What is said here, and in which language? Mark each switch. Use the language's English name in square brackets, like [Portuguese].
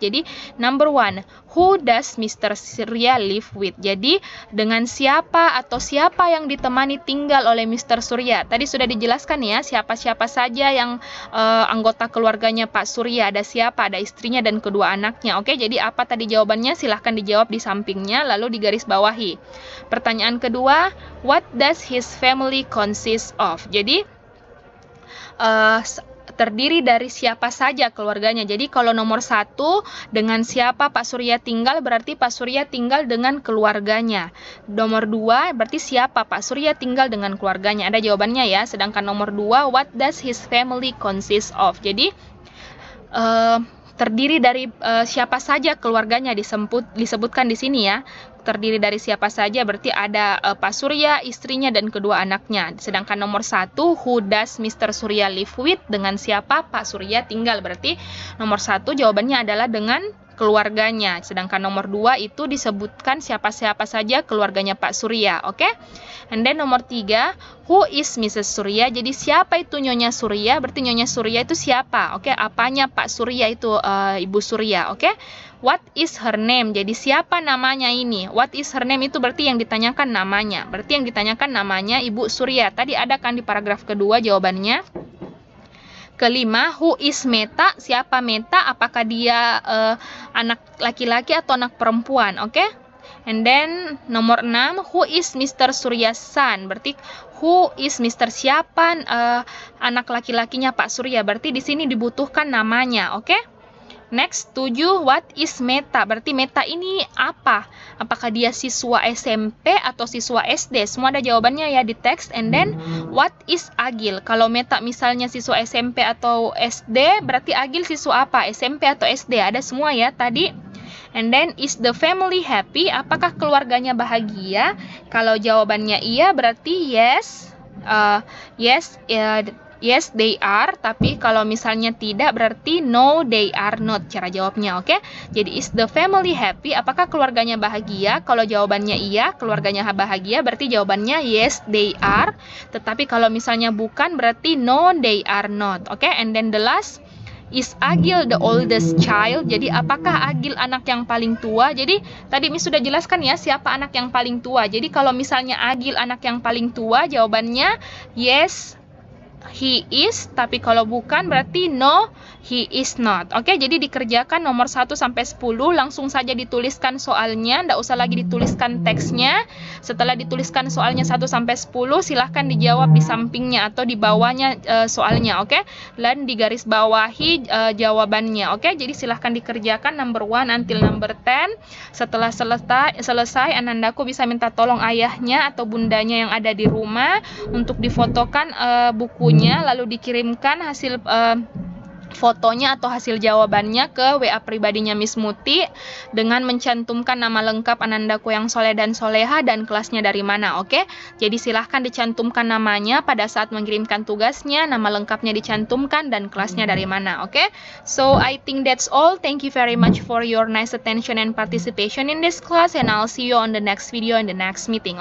[Indonesian] Jadi [English] number 1, who does Mr. Surya live with? [Indonesian] Jadi dengan siapa atau siapa yang ditemani tinggal oleh Mr. Surya? Tadi sudah dijelaskan ya siapa-siapa saja yang anggota keluarganya Pak Surya. Ada siapa? Ada istrinya dan kedua anaknya. Oke, jadi apa tadi jawabannya? Silahkan dijawab di sampingnya lalu digarisbawahi. Pertanyaan kedua, [English] what does his family consist of? [Indonesian] Jadi terdiri dari siapa saja keluarganya. Jadi kalau nomor 1, dengan siapa Pak Surya tinggal, berarti Pak Surya tinggal dengan keluarganya. Nomor 2, berarti siapa Pak Surya tinggal dengan keluarganya. Ada jawabannya ya. Sedangkan nomor 2, [English] what does his family consist of? [Indonesian] Jadi terdiri dari siapa saja keluarganya disebutkan di sini ya. Terdiri dari siapa saja berarti ada Pak Surya, istrinya dan kedua anaknya. Sedangkan nomor 1, [English] who does Mr. Surya live with? [Indonesian] Dengan siapa Pak Surya tinggal? Berarti nomor 1 jawabannya adalah dengan keluarganya. Sedangkan nomor 2 itu disebutkan siapa-siapa saja keluarganya Pak Surya. Oke? [English] And then [Indonesian] nomor [English] 3, who is Mrs. Surya? [Indonesian] Jadi siapa itu Nyonya Surya? Berarti Nyonya Surya itu siapa? Oke, apanya Pak Surya itu Ibu Surya? Oke? [English] What is her name? [Indonesian] Jadi siapa namanya ini? [English] What is her name [Indonesian] itu berarti yang ditanyakan namanya. Berarti yang ditanyakan namanya Ibu Surya. Tadi ada kan di paragraf kedua jawabannya. Kelima, [English] who is Meta? [Indonesian] Siapa Meta? Apakah dia anak laki-laki atau anak perempuan? [English] Oke? And then [Indonesian] nomor [English] 6, who is Mr. Surya's son? [Indonesian] Berarti [English] who is Mr. [Indonesian] siapa anak laki-lakinya Pak Surya? Berarti di sini dibutuhkan namanya. Oke? [English] Next, 7, what is Meta? [Indonesian] Berarti Meta ini apa? Apakah dia siswa SMP atau siswa SD? Semua ada jawabannya ya di teks. [English] And then, what is Agil? [Indonesian] Kalau Meta misalnya siswa SMP atau SD, berarti Agil siswa apa? SMP atau SD? Ada semua ya tadi. [English] And then, is the family happy? [Indonesian] Apakah keluarganya bahagia? Kalau jawabannya iya, berarti [English] yes. Yes, they are. [Indonesian] Tapi kalau misalnya tidak, berarti [English] no, they are not. [Indonesian] Cara jawabnya, oke? [English] Jadi, is the family happy? [Indonesian] Apakah keluarganya bahagia? Kalau jawabannya iya, keluarganya bahagia, berarti jawabannya [English] yes, they are. [Indonesian] Tetapi kalau misalnya bukan, berarti [English] no, they are not. [Indonesian] Oke? [English] And then the last, is Agil the oldest child? [Indonesian] Jadi, apakah Agil anak yang paling tua? Jadi, tadi Miss sudah jelaskan ya, siapa anak yang paling tua. Jadi, kalau misalnya Agil anak yang paling tua, jawabannya [English] yes, he is. [Indonesian] Tapi kalau bukan berarti [English] no, he is not. [Indonesian] Oke, jadi dikerjakan nomor 1 sampai 10. Langsung saja dituliskan soalnya, nggak usah lagi dituliskan teksnya. Setelah dituliskan soalnya 1 sampai 10, silahkan dijawab di sampingnya atau di bawahnya soalnya. Oke, dan digarisbawahi jawabannya. Oke, jadi silahkan dikerjakan [English] number 1 until number 10. [Indonesian] Setelah selesai Anandaku bisa minta tolong ayahnya atau bundanya yang ada di rumah untuk difotokan bukunya, lalu dikirimkan hasil fotonya atau hasil jawabannya ke WA pribadinya Miss Muti dengan mencantumkan nama lengkap Anandaku yang soleh dan soleha dan kelasnya dari mana. Oke, jadi silahkan dicantumkan namanya pada saat mengirimkan tugasnya, nama lengkapnya dicantumkan dan kelasnya dari mana. [English] Oke, so I think that's all. Thank you very much for your nice attention and participation in this class, and I'll see you on the next video in the next meeting.